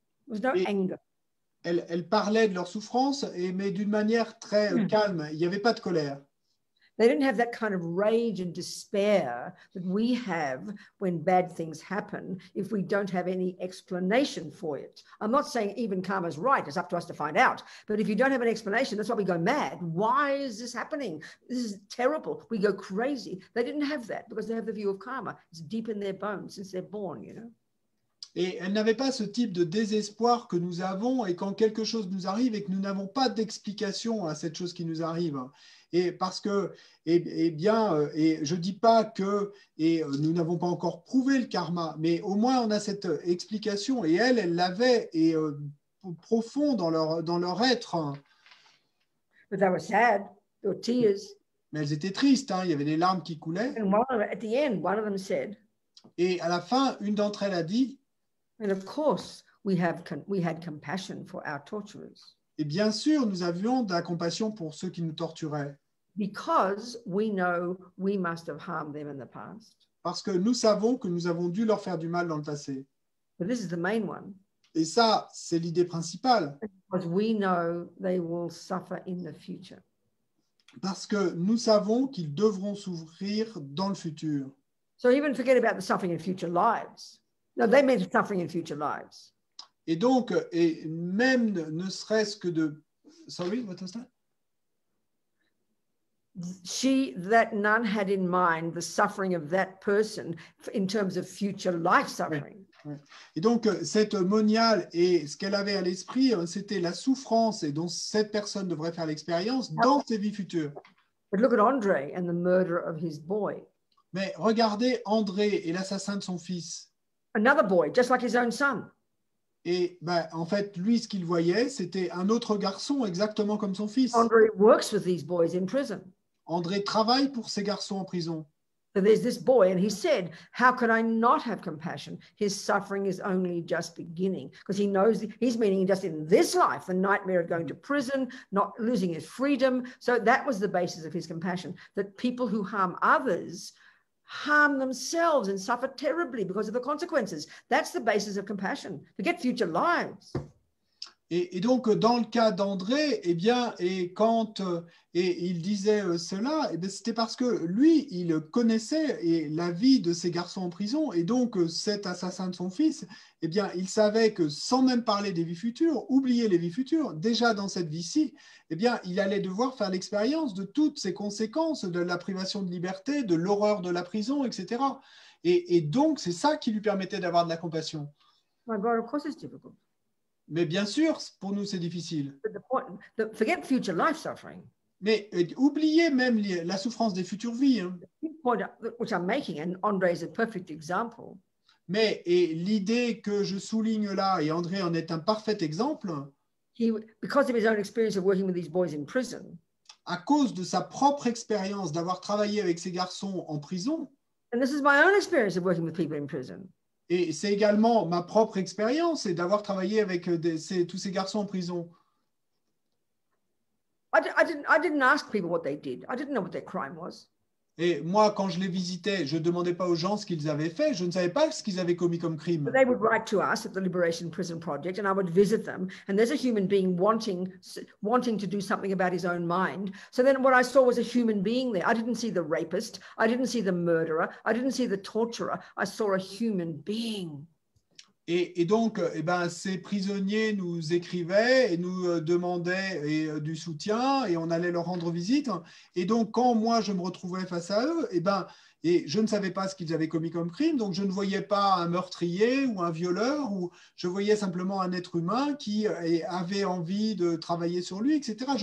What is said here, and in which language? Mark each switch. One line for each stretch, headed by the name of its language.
English: There was no anger.
French: Elles parlaient de leur souffrance, mais d'une manière très calme. Il n'y avait pas de colère.
English: They didn't have that kind of rage and despair that we have when bad things happen if we don't have any explanation for it. I'm not saying even karma's right. It's up to us to find out. But if you don't have an explanation, that's why we go mad. Why is this happening? This is terrible. We go crazy. They didn't have that because they have the view of karma. It's deep in their bones since they're born,
French: Et elles n'avaient pas ce type de désespoir que nous avons et quand quelque chose nous arrive et que nous n'avons pas d'explication à cette chose qui nous arrive. Et parce que, je dis pas que nous n'avons pas encore prouvé le karma, mais au moins on a cette explication et elles l'avaient profond dans leur être.
English: But they were sad. There were tears.
French: Mais elles étaient tristes, hein, il y avait des larmes qui coulaient.
English: And at the end, one of them said,
French: Et à la fin, une d'entre elles a dit,
English: and of course, we had compassion for our torturers.
French: et bien sûr, nous avions de la compassion pour ceux qui nous torturaient.
English: Because we know we must have harmed them in the past.
French: Parce que nous savons que nous avons dû leur faire du mal dans le passé.
English: But this is the main one.
French: Et ça, c'est l'idée principale.
English: Because we know they will suffer in the future.
French: Parce que nous savons qu'ils devront souffrir dans le futur.
English: So even forget about the suffering in future lives. No, they meant suffering in future lives.
French: Et donc, et même ne serait-ce que de...
English: Sorry, what was that? That nun had in mind the suffering of that person in terms of future life suffering.
French: Oui, oui. Et donc, cette moniale, et ce qu'elle avait à l'esprit, c'était la souffrance et dont cette personne devrait faire l'expérience dans ses vies futures.
English: But look at Andre and the murder of his boy.
French: Mais regardez André et l'assassin de son fils.
English: Another boy, just like his own son.
French: Et ben, en fait, lui, ce qu'il voyait, c'était un autre garçon exactement comme son fils.
English: Andre works with these boys in prison.
French: André travaille pour ces garçons en prison.
English: So there's this boy, and he said, how can I not have compassion? His suffering is only just beginning. Because he knows, he's meaning just in this life, the nightmare of going to prison, not losing his freedom. So that was the basis of his compassion, that people who harm others harm themselves and suffer terribly because of the consequences. That's the basis of compassion. Forget future lives.
French: Et donc, dans le cas d'André, eh bien, et quand il disait cela, eh bien, c'était parce que lui, il connaissait la vie de ces garçons en prison. Et donc, cet assassin de son fils, eh bien, il savait que sans même parler des vies futures, oublier les vies futures, déjà dans cette vie-ci, eh bien, il allait devoir faire l'expérience de toutes ces conséquences, de la privation de liberté, de l'horreur de la prison, etc. Et donc, c'est ça qui lui permettait d'avoir de la compassion.
English: My God, of course it's difficult.
French: Mais bien sûr, pour nous, c'est difficile.
English: Forget future life suffering.
French: Mais oubliez même la souffrance des futures vies. Hein.
English: The point which I'm making, and Andre is a perfect example.
French: Mais l'idée que je souligne là, et André en est un parfait exemple,
English: Because of his own experience of working with these boys in prison,
French: à cause de sa propre expérience d'avoir travaillé avec ces garçons en prison,
English: and this is my own experience of working with people in prison.
French: Et c'est également ma propre expérience et d'avoir travaillé avec tous ces garçons en prison.
English: I didn't ask people what they did. I didn't know what their crime was.
French: Et moi, quand je les visitais, je ne demandais pas aux gens ce qu'ils avaient fait. Je ne savais pas ce qu'ils avaient commis comme crime.
English: But they would write to us at the Liberation Prison Project, and I would visit them. And there's a human being wanting to do something about his own mind. So then what I saw was a human being there. I didn't see the rapist. I didn't see the murderer. I didn't see the torturer. I saw a human being.
French: Et donc, eh ben, ces prisonniers nous écrivaient et nous demandaient du soutien et on allait leur rendre visite. Et donc, quand moi, je me retrouvais face à eux, eh ben, et je ne savais pas ce qu'ils avaient commis comme crime, donc je ne voyais pas un meurtrier ou un violeur, ou je voyais simplement un être humain qui avait envie de travailler sur lui, etc.